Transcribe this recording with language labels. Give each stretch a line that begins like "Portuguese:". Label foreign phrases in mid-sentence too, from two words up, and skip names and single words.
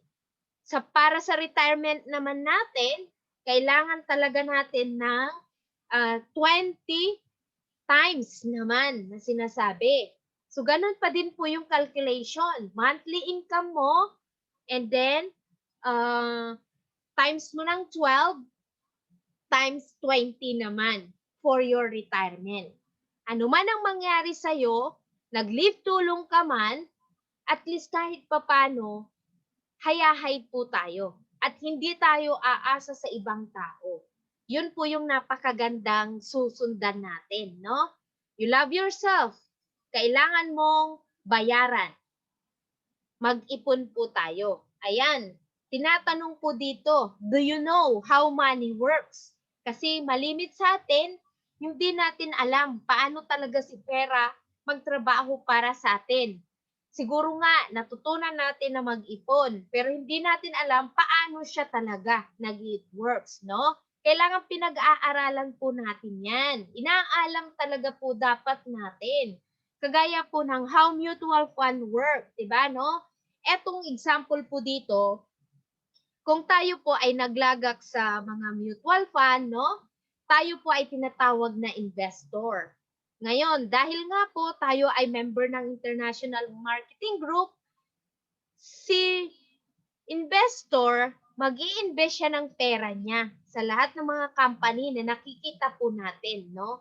Filipino: Para sa retirement naman natin, kailangan talaga natin ng 20 times naman na sinasabi. So, ganun pa din po yung calculation.
English: Monthly income mo, and then, times
Filipino: mo ng
English: 12, times 20 naman for your retirement.
Filipino: Ano man ang mangyari sa'yo, nag-leave tulong ka man, at least kahit papano, hayahay po tayo. At hindi tayo aasa sa ibang tao. Yun po yung napakagandang susundan natin, no?
English: You love yourself.
Filipino: Kailangan mong bayaran. Mag-ipon po tayo. Ayan, tinatanong po dito,
English: do you know how money works?
Filipino: Kasi malimit sa atin, hindi natin alam paano talaga si pera magtrabaho para sa atin. Siguro nga, natutunan natin na mag-ipon, pero hindi natin alam paano siya talaga nag-works, no? Kailangan pinag-aaralan po natin yan. Inaalam talaga po dapat natin. Kagaya po ng
English: how mutual fund work,
Filipino: di ba, no? Etong example po dito, kung tayo po ay naglagak sa mga
English: mutual fund,
Filipino: no? Tayo po ay tinatawag na investor. Ngayon, dahil nga po tayo ay member ng International Marketing Group, si investor, mag-i-invest siya ng pera niya sa lahat ng mga company na nakikita po natin, no?